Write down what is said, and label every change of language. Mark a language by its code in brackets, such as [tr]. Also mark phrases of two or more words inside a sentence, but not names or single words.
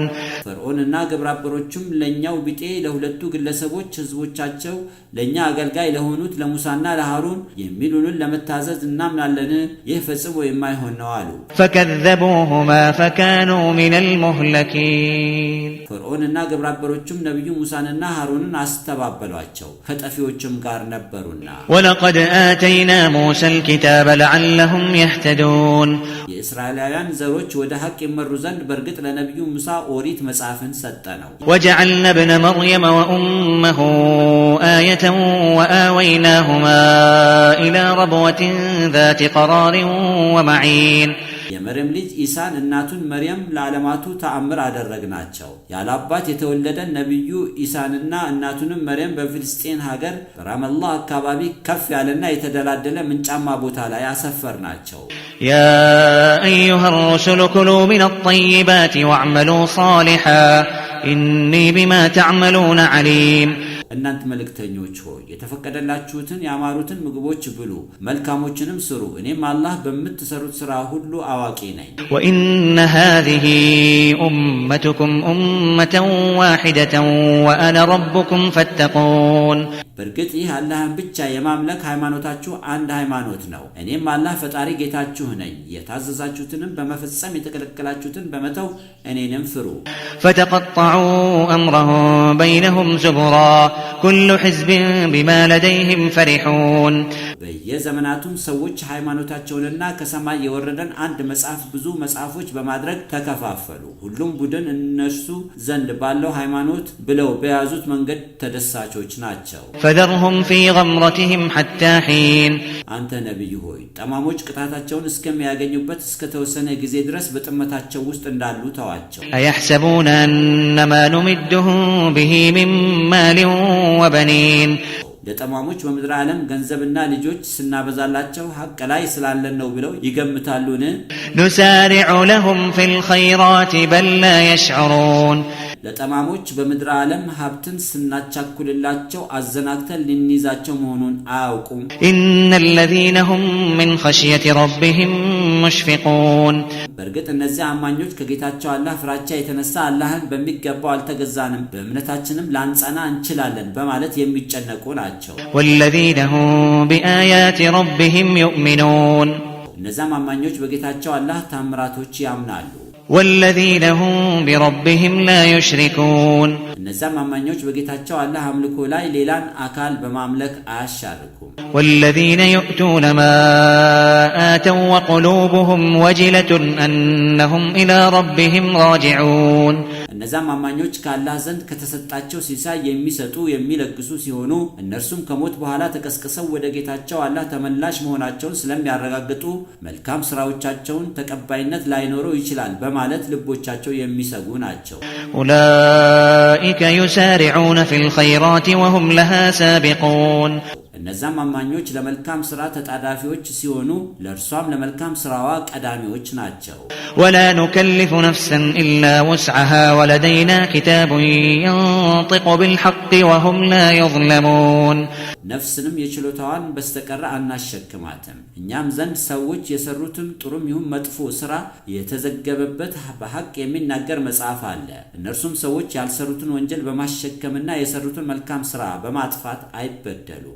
[am] ፈርዖንና ግብረአበሮቹም ለኛው ቢጤ ለሁለቱ ግለሰቦች ህዝቦቻቸው ለኛ አገልጋይ ለሆኑት ለሙሳና ለሃሩን የሚሉንን ለመታዘዝ እናምናለን፣ ይህ ፈጽሞ የማይሆን ነው አሉ። [ar] فكذبوهما فكانوا من المهلكين [am] ፈርዖንና ግብረአበሮቹም ነብዩ ሙሳንና ሃሩንን አስተባበሏቸው፣ ከጠፊዎችም ጋር ነበሩና። [ar] ولقد آتينا موسى الكتاب لعلهم يهتدون [am] የእስራኤላውያን ዘሮች ወደ ሐቅ ይመሩ ዘንድ በእርግጥ ለነብዩ ሙሳ ኦሪት መጽሐፍን ሰጠነው። [ar] وجعلنا ابن مريم وأمه آية وآويناهما إلى ربوة ذات قرار ومعين [am] የመርየም ልጅ ኢሳን እናቱን መርየም ለዓለማቱ ተአምር አደረግናቸው። ያላባት የተወለደ ነብዩ ኢሳንና እናቱንም መርየም በፍልስጤን ሀገር በራመላህ አካባቢ ከፍ ያለና የተደላደለ ምንጫማ ቦታ ላይ አሰፈርናቸው። [ar] يا أيها الرسل كلوا من الطيبات واعملوا صالحا إني بما تعملون عليم [am] እናንተ መልእክተኞች ሆይ የተፈቀደላችሁትን ያማሩትን ምግቦች ብሉ መልካሞችንም ስሩ እኔም አላህ በምትሰሩት ሥራ ሁሉ አዋቂ ነኝ። [ar] وإن هذه أمتكم أمة واحدة وأنا ربكم فاتقون [am] በርግጥ ይህ አላህን ብቻ የማምለክ ሃይማኖታችሁ አንድ ሃይማኖት ነው እኔም አላህ ፈጣሪ ጌታችሁ ነኝ የታዘዛችሁትንም በመፈጸም የተከለከላችሁትን በመተው እኔንም ፍሩ። [ar] فتقطعوا أمرهم بينهم زبرا كل حزب بما لديهم فرحون [am] በየዘመናቱም ሰዎች ሃይማኖታቸውንና ከሰማይ የወረደን አንድ መጽሐፍ ብዙ መጽሐፎች በማድረግ ተከፋፈሉ ሁሉም ቡድን እነሱ ዘንድ ባለው ሃይማኖት ብለው በያዙት መንገድ ተደሳቾች ናቸው። [ar] فذرهم في غمرتهم حتى حين [am] አንተ ነብይ ሆይ ጠማሞች ቅጣታቸውን እስከሚያገኙበት እስከ ተወሰነ ጊዜ ድረስ በጥመታቸው ውስጥ እንዳሉ ተዋቸው። [ar] أيحسبون أنما نمدهم به من مال وبنين [am] ለጠማሞች በምድር ዓለም ገንዘብና ልጆች ስናበዛላቸው ሐቅ ላይ ስላለን ነው ብለው ይገምታሉን? [ar] نسارع لهم في الخيرات بل لا يشعرون [am] ለጠማሞች በምድር ዓለም ሀብትን ስናቻኩልላቸው አዘናግተን ልንይዛቸው መሆኑን አያውቁም። [ar] إن الذين هم من خشية ربهم مشفقون [am] በርግጥ እነዚህ አማኞች ከጌታቸው አላህ ፍራቻ የተነሳ አላህን በሚገባው አልተገዛንም በእምነታችንም ላንጸና እንችላለን በማለት የሚጨነቁ ናቸው። [ar] والذين هم بآيات ربهم يؤمنون [am] እነዚህ አማኞች በጌታቸው አላህ ታምራቶች ያምናሉ። [ar] والذين هم بربهم لا يشركون [am] እነዚህ አማኞች በጌታቸው አላህ አምልኮ ላይ ሌላን አካል በማምለክ አያሻርኩም። [ar] والذين يؤتون ما آتوا وقلوبهم وجلة أنهم إلى ربهم راجعون [am] እነዚህ አማኞች ከአላህ ዘንድ ከተሰጣቸው ሲሳይ የሚሰጡ የሚለግሱ ሲሆኑ እነርሱም ከሞት በኋላ ተቀስቅሰው ወደ ጌታቸው አላህ ተመላሽ መሆናቸውን ስለሚያረጋግጡ መልካም ስራዎቻቸውን ተቀባይነት ላይኖረው ይችላል በማለት ልቦቻቸው የሚሰጉ ናቸው። [ar] أولئك يسارعون في الخيرات وهم لها سابقون [am] እነዚህ አማኞች ለመልካም ሥራ ተጣዳፊዎች ሲሆኑ ለእርሷም ለመልካም ሥራዋ ቀዳሚዎች ናቸው። [ar] ولا نكلف نفسا إلا وسعها ولدينا كتاب ينطق بالحق وهم لا يظلمون [am] ነፍስንም የችሎታዋን በስተቀር አናሸክማትም እኛም ዘንድ ሰዎች የሰሩትን ጥሩም ይሁን መጥፎ ሥራ የተዘገበበት በሐቅ የሚናገር መጽሐፍ አለ እነርሱም ሰዎች ያልሰሩትን ወንጀል በማሸከምና የሰሩትን መልካም ሥራ በማጥፋት አይበደሉም።